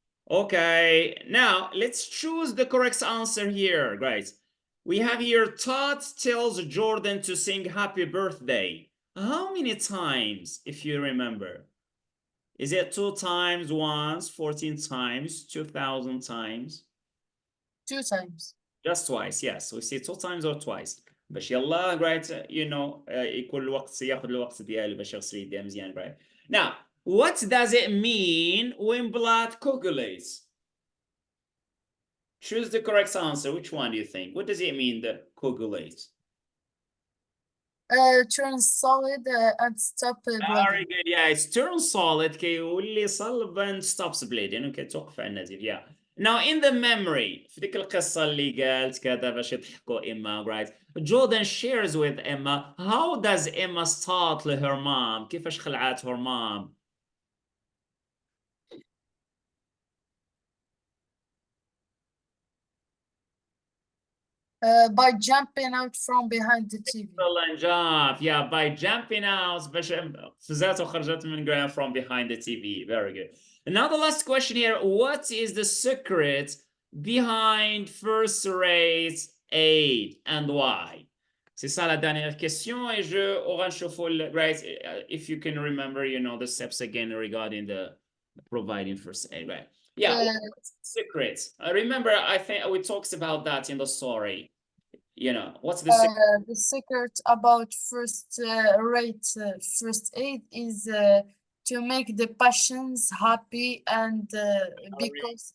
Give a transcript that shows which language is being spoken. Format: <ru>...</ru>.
<en>Okay, now let's choose the correct answer here. Great. We have here Todd tells Jordan to sing happy birthday. How many times, if you remember? Is it 2 times, once, 14 times, 2,000 times? 2 times. Just twice, yes. We say 2 times or twice.</en> <ar>باش يلا right, you know, يكون الوقت ياخذ الوقت ديالو باش يغسل يديه مزيان, right?</ar> <en>Now, what does it mean when blood coagulates? Choose the correct answer. Which one do you think? What does it mean, the coagulate? Turn solid and stop Very bleeding. good. Yeah, it's turn solid</en> <ar>كيولي صلب</ar> <en>and stops bleeding.</en> <ar>Okay, توقف عن النزيف.</ar> <en>Yeah. Now in the memory</en> <ar>في ديك القصة اللي قالت كذا باش يضحكوا Emma, right?</ar> <en>Jordan shares with Emma how does Emma start her mom?</en> <ar>كيفاش خلعت</ar> <en>her mom? By jumping out from behind the TV. Excellent job. Yeah, by jumping out</en> <ar>باش فزات وخرجت من</ar> <en>from behind the TV. Very good. And now the last question here. What is the secret behind first rate aid and why?</en> <fr>C'est ça la dernière question et on va chauffer, right?</fr> <en>If you can remember, you know, the steps again regarding the providing first aid, right? Yeah, secrets. Remember, I think we talked about that in the story. You know, what's the secret? The secret about first-rate first aid is to make the patients happy and because</en>